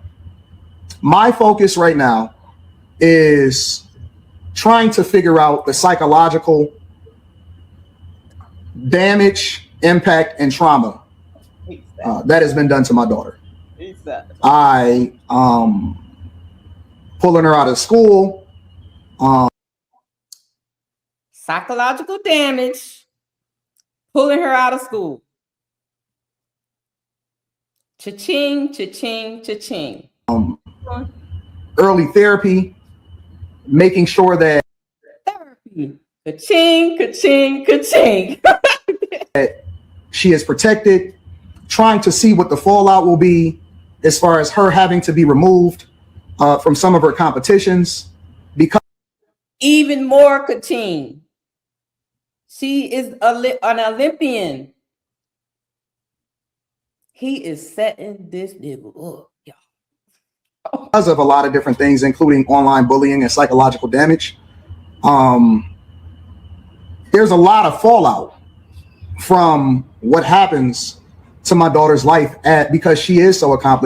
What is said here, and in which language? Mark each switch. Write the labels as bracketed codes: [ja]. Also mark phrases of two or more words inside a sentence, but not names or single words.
[en] My focus right now is trying to figure out the psychological damage, impact, and trauma that has been done to my daughter. I pulling her out of school. Psychological damage, pulling her out of school. Cha-ching, cha-ching, cha-ching. Early therapy, making sure that ka-ching, ka-ching, ka-ching. that she is protected, trying to see what the fallout will be as far as her having to be removed from some of her competitions. Because even more ka-ching. She is an Olympian. He is setting this nigga up, y'all. Because of a lot of different things, including online bullying and psychological damage, there's a lot of fallout from what happens to my daughter's life because she is so accomplished.